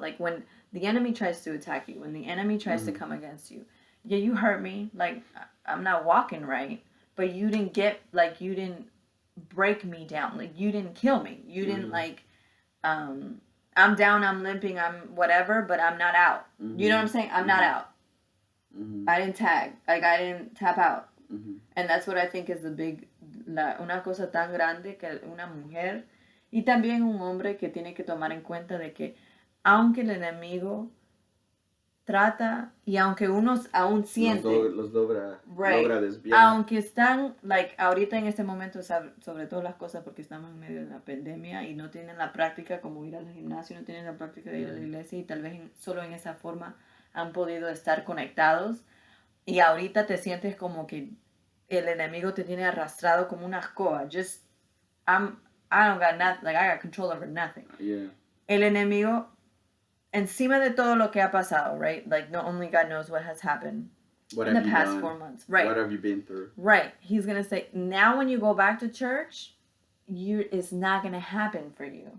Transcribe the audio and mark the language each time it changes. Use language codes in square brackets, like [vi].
[en] Like, when the enemy tries to attack you, when the enemy tries to come against you, yeah, you hurt me, like, I'm not walking right, but you didn't you didn't break me down. Like, you didn't kill me. You didn't, I'm down, I'm limping, I'm whatever, but I'm not out. You know what I'm saying? I'm not out. I didn't tag. Like, I didn't tap out. [es] And that's what I think is the big, una cosa tan grande que una mujer y también un hombre que tiene que tomar en cuenta de que aunque el enemigo trata y aunque uno aún siente los logra desviar, aunque están ahorita en este momento, sobre todo las cosas porque estamos en medio de la pandemia y no tienen la práctica como ir al gimnasio, no tienen la práctica de ir a la iglesia y tal vez solo en esa forma han podido estar conectados y ahorita te sientes como que el enemigo te tiene arrastrado como una escoba. [en] I don't got nothing, I got control over nothing. El enemigo, encima de todo lo que ha pasado, right? Like, not only God knows what has happened in the past 4 months. Right. What have you been through? Right. He's going to say, now when you go back to church, it's not going to happen for you.